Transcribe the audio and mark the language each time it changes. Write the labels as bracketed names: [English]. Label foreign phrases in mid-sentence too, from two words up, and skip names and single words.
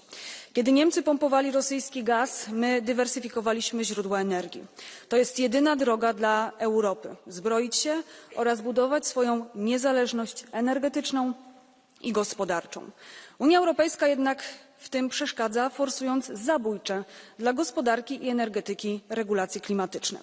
[Polish] Kiedy Niemcy pompowali rosyjski gaz, my dywersyfikowaliśmy źródła energii. To jest jedyna droga dla Europy – zbroić się oraz budować swoją niezależność energetyczną i gospodarczą. Unia Europejska jednak w tym przeszkadza, forsując zabójcze dla gospodarki i energetyki regulacje klimatyczne.